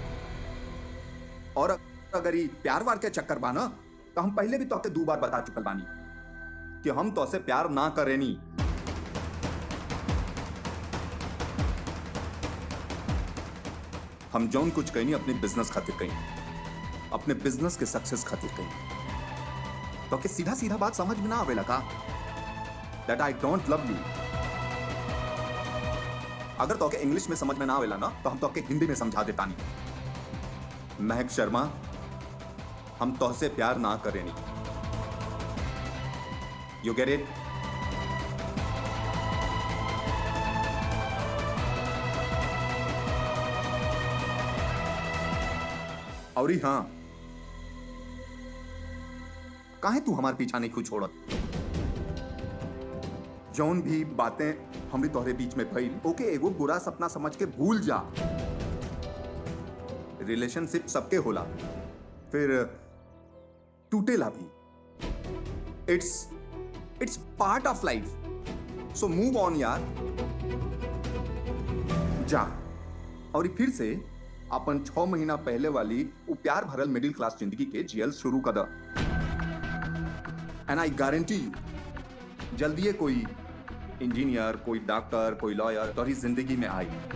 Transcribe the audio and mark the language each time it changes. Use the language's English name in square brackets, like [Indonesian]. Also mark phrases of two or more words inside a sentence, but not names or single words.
[Bhojpuri] और अगर ये प्यार वार के चक्कर बाना तो हम पहले भी तो 2 बार बता चुकल बानी कि हम तो से प्यार ना करेनी। हम जौन कुछ कहनी अपने बिजनेस खातिर कहनी, अपने बिजनेस के सक्सेस खातिर कहनी। तो के सीधा सीधा बात समझ में ना आवेला का [English] that I don't love you? [Bhojpuri] अगर तो के इंग्लिश में समझ में ना आवेला ना तो हम तो के हिंदी में समझा देता नहीं। महक शर्मा, हम तो से प्यार ना करेनी। [English] You get it? [Bhojpuri] और हाँ, काहे तू हमारे पीछा नहीं खुद छोड़त? जौन भी बातें हमरी तोहरे बीच में भइल ओके एगो बुरा सपना समझ के भूल जा। रिलेशनशिप सबके होला, फिर टूटेला भी। [English] It's part of life, so move on यार। [Bhojpuri] जा और फिर से अपन 6 महीना पहले वाली वो प्यार भरल [English] middle class [Bhojpuri] जिंदगी के जियल शुरू कर द। [English] and I guarantee you [Bhojpuri] जल्दी ये कोई इंजीनियर, कोई डॉक्टर, कोई लॉयर तोरी जिंदगी में आई।